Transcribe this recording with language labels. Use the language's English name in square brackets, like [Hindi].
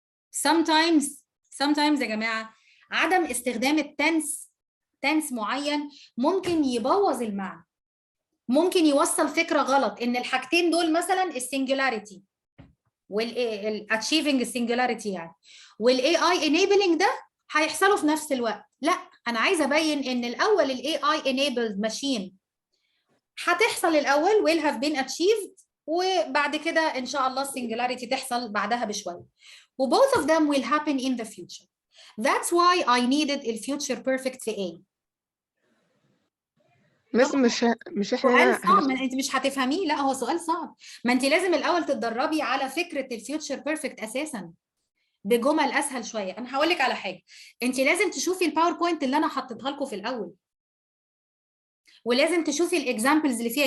[Arabic] sometimes يا جماعه عدم استخدام التنس معين ممكن يبوظ المعنى، ممكن يوصل فكره غلط ان الحاجتين دول مثلا السنجولاريتي والاتشيفنج السنجولاريتي يعني والاي اي انيبلنج ده هيحصلوا في نفس الوقت. لا، انا عايزه ابين ان الاول الاي اي انيبلد ماشين هتحصل الاول [English] will have been achieved، [Arabic] وبعد كده ان شاء الله السنجولاريتي تحصل بعدها بشويه، و [English] both of them will happen in the future. That's why I needed [Arabic] الفيوتشر بيرفكت في [English] A. [Arabic] بس مش احنا سؤال هنا صعب، ما انت مش هتفهميه. لا هو سؤال صعب، ما انت لازم الاول تتدربي على فكره الفيوتشر بيرفكت اساسا بجمل اسهل شويه. انا هقول لك على حاجه، انت لازم تشوفي الباوربوينت اللي انا حطيتها لكم في الاول، ولازم تشوفي الاكزامبلز اللي فيها.